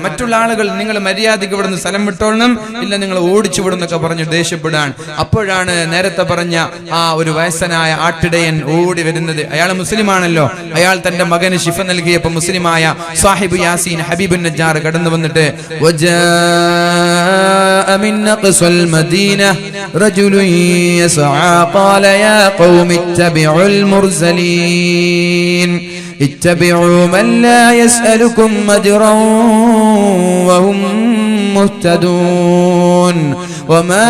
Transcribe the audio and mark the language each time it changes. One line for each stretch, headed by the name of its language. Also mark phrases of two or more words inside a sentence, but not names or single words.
Malayalam: മറ്റുള്ള ആളുകൾ നിങ്ങൾ മര്യാദയ്ക്ക് ഇവിടുന്ന് സ്ഥലം വിട്ടോളണം, ഇല്ല നിങ്ങൾ ഓടിച്ചു വിടുന്നൊക്കെ പറഞ്ഞ് ദേഷ്യപ്പെടാൻ. അപ്പോഴാണ് നേരത്തെ പറഞ്ഞ ആ ഒരു വയസ്സനായ ആട്ടിടയൻ ഓടി വരുന്നത്. അയാൾ മുസ്ലിമാണല്ലോ. അയാൾ തന്റെ മകന് ശിഫ നൽകിയപ്പോൾ മുസ്ലിമായ സാഹിബ് യാസീൻ ഹബീബുൻ നജ്ജാർ കടന്നു വന്നിട്ട്
Arabic: المرسلين اتبعوا من لا يسألكم أجرا وهم مهتدون وما